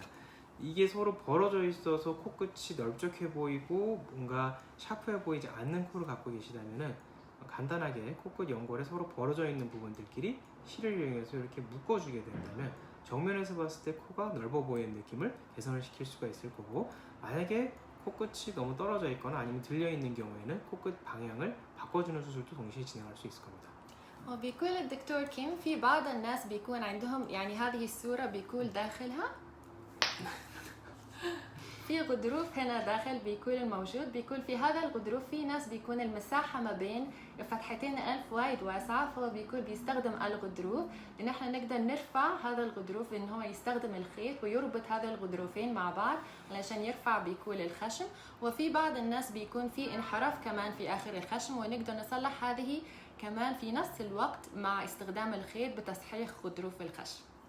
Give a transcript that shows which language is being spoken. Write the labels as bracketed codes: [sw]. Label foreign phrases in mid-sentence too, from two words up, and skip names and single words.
[ko] 이게 서로 벌어져 있어서 코끝이 넓적해 보이고 뭔가 샤프해 보이지 않는 코를 갖고 계시다면 간단하게 코끝 연골에 서로 벌어져 있는 부분들끼리 실을 이용해서 이렇게 묶어주게 된다면 정면에서 봤을 때 코가 넓어 보이는 느낌을 개선을 시킬 수가 있을 거고 만약에 코끝이 너무 떨어져 있거나 아니면 들려 있는 경우에는 코끝 방향을 바꿔주는 수술도 동시에 진행할 수 있을 겁니다. [ar] بيقول الدكتور كيم في بعض الناس بيكون عندهم يعني هذه الصورة بيكون داخلها في غضروف هنا داخل بيكون الموجود بيكون في هذا الغضروف في ناس بيكون المساحة ما بين فتحتين الأنف وايد واسعة فهو بيكون بيستخدم الغضروف إن احنا نقدر نرفع هذا الغضروف إن هو يستخدم الخيط ويربط هذا الغضروفين مع بعض علشان يرفع بيكون الخشم وفي بعض الناس بيكون في انحراف كمان في آخر الخشم ونقدر نصلح هذه كمان في نفس الوقت مع استخدام الخيط بتصحيح غضروف الخشم.